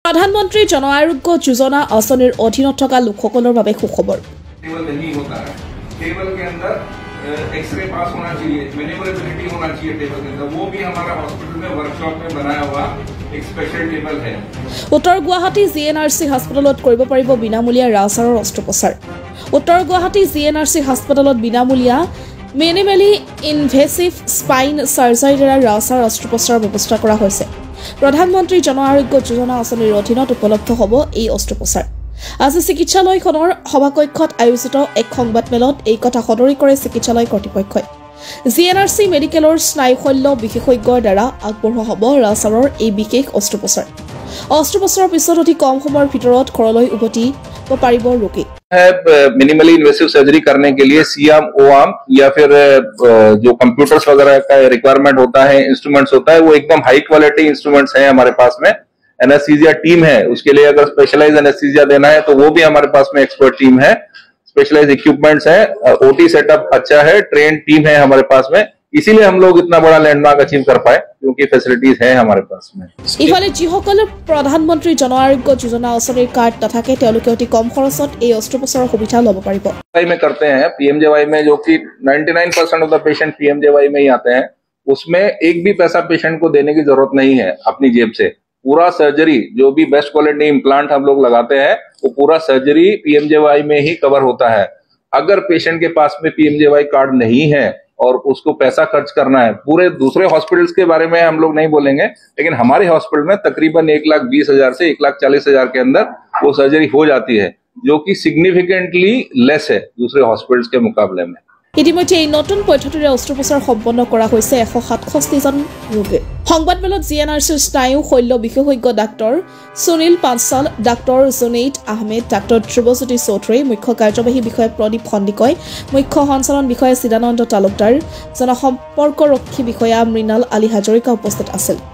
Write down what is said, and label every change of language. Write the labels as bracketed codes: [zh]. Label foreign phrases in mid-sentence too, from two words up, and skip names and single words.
[as] প্ৰধানমন্ত্ৰী জন আৰোগ্য যোজনা আঁচনিৰ অধীনত থকা লোকসকলৰ বাবে সুখবৰ [hi] टेबल के अंदर एक्सरे पास होना चाहिए, मैनेवरेबिलिटी होना चाहिए टेबल के अंदर, वो भी हमारा हॉस्पिटल में वर्कशॉप में बनाया हुआ एक स्पेशल टेबल है। [as] उत्तर गुवाहाटी जीएनआरसी हस्पिटाলত কৰিব পাৰিব বিনামূলীয়া ৰাজহাৰৰ অস্ত্ৰোপচাৰ। उत्तर गुवाहाटी जीएनआरसी हस्पिटाলত বিনামূলীয়া [en] minimally invasive spine surgery [as] দ্বাৰা ৰাজহাৰৰ অস্ত্ৰোপচাৰৰ ব্যৱস্থা কৰা হৈছে। প্ৰধানমন্ত্ৰী জন আৰোগ্য যোজনা আঁচনিৰ অধীনত উপলব্ধ হ'ব এই অস্ত্ৰোপচাৰ। আজি চিকিৎসালয়খনৰ সভাকক্ষত আয়োজিত এক সংবাদমেলত এই কথা সদৰি কৰে চিকিৎসালয় কৰ্তৃপক্ষই। জিএনআৰচি মেডিকেলৰ স্নায়ুশল্য বিশেষজ্ঞৰ দ্বাৰা আগবঢ়োৱা হ'ব ৰাজহাৰৰ এই বিশেষ অস্ত্ৰোপচাৰ। অস্ত্ৰোপচাৰৰ পিছত অতি কম সময়ৰ ভিতৰত ঘৰলৈ উভতিব পাৰিব ৰোগী। [en] minimally invasive surgery [hi] करने के लिए सीआम ओआम या फिर जो कंप्यूटर्स वगैरह का रिक्वायरमेंट होता है, इंस्ट्रूमेंट्स होता है, वो एकदम [en] high quality instruments [hi] हैं हमारे पास में। एनेस्थीसिया टीम है, उसके लिए अगर [en] specialised anaesthesia [hi] देना है तो वो भी हमारे पास में [en] expert team [hi] है, [en] specialised equipments [hi] है, [en] OT setup [hi] अच्छा है, [en] trained team [hi] है हमारे पास में। इसीलिए हम लोग इतना बड़ा [en] landmark achieve [hi] कर पाए क्योंकि फैसिलिटीज है हमारे पास में। [as] इफाले जिসকলৰ প্ৰধানমন্ত্ৰী জন আৰোগ্য যোজনা আঁচনিৰ কাৰ্ড নাথাকে তেওঁলোকে অতি কম খৰচত এই অস্ত্ৰোপচাৰৰ সুবিধা ল'ব পাৰিব। [hi] में करते हैं पीएमजेवाई में, जो कि 99% [en] of the patient [hi] पीएमजेवाई में ही आते हैं, उसमें एक भी पैसा पेशेंट को देने की जरूरत नहीं है अपनी जेब से। पूरा सर्जरी जो भी [en] best quality implant [hi] हम लोग लगाते हैं वो पूरा सर्जरी पीएमजेवाई में ही कवर होता है। अगर पेशेंट के पास में पीएमजेवाई कार्ड नहीं है और उसको पैसा खर्च करना है, पूरे दूसरे हॉस्पिटल्स के बारे में हम लोग नहीं बोलेंगे, लेकिन हमारे हॉस्पिटल में तकरीबन 1,20,000 से 1,40,000 के अंदर वो सर्जरी हो जाती है, जो कि [en] significantly less [hi] है दूसरे हॉस्पिटल्स के मुकाबले में। [as] ইতিমধ্যে এই নতুন পদ্ধতিৰে অস্ত্ৰোপচাৰ সম্পন্ন কৰা হৈছে 167জন ৰোগী। সংবাদমেলত জিএনআৰচিৰ স্নায়ু শল্য বিশেষজ্ঞ ডাক্তৰ সুনীল পাঞ্চাল, ডাক্তৰ জুনেইদ আহমেদ, ডাক্তৰ ধ্ৰুৱজ্যোতি চৌধুৰী, মুখ্য কাৰ্যবাহী বিষয়া প্ৰদীপ সন্দিকৈ, মুখ্য সঞ্চালন বিষয়া চিদানন্দ তালুকদাৰ, জনসম্পৰ্কৰক্ষী বিষয়া মৃণাল আলী হাজৰিকা উপস্থিত আছিল।